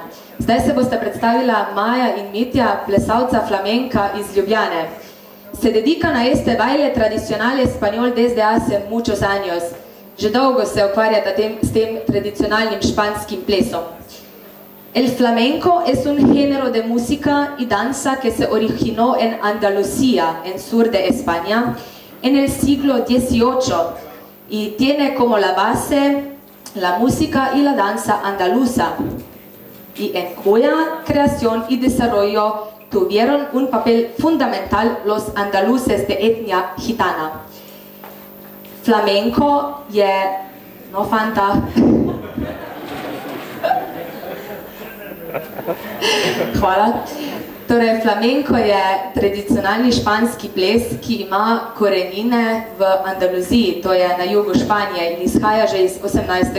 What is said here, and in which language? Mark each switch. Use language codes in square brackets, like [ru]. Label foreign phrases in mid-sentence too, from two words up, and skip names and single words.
[sl] Zdaj se boste predstavila Maya in Mitja, plesalca flamenca iz Ljubljane. [es] Se dedican a este baile tradicional español desde hace muchos años. [sl] Že dolgo se ukvarjata s tem tradicionalnim španskim plesom. [es] El flamenco es un género de música y danza que se originó en Andalucía, en sur de España, en el siglo XVIII. Y tiene como la base la música y la danza andaluza, y en cuya creación y desarrollo tuvieron un papel fundamental los andaluces de etnia gitana. [sl] Flamenco je... no, fanta. Hvala. Torej, flamenko je tradicionalni španski ples, ki ima korenine v Andaluziji, to je na jugu Španije in izhaja že iz 18.